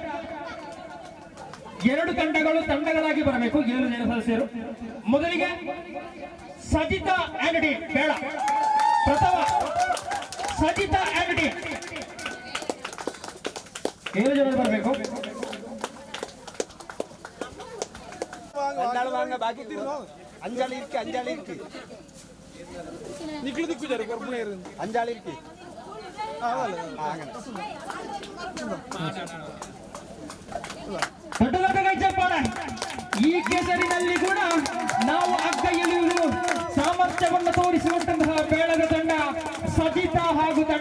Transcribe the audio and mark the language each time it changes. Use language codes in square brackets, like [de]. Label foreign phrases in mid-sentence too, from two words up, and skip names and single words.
[kn] ಎರಡು ತಂಡಗಳಾಗಿ ಬರಬೇಕು. 7 ಜನ ಸದಸ್ಯರು. ಮೊದಲಿಗೆ ಸಜಿತಾ ಆಂಡ್ ಡಿ ಬೇಡ. ಪ್ರಥಮ ಸಜಿತಾ ಆಂಡ್ ಡಿ 7 ಜನ ಬರಬೇಕು. [ml] അഞ്ചാളി ഇരിക്കും നിക്കിള് നിൽക്കും പുറമേ അഞ്ചാളി ഇരിക്കും. [kn] ದೊಡ್ಡದಾದ ಕೈ ಚಪ್ಪಾಳೆ. ಈ ಕೆಸರಿನಲ್ಲಿ ಕೂಡ ನಾವು ಅಗ್ಗ ಎಳೆಯುವುದು ಸಾಮರ್ಥ್ಯವನ್ನು ತೋರಿಸುವಂತಹ ಬೇಳದ ತಂಡ ಸಜಿತಾ ಹಾಗೂ ತಂಡ.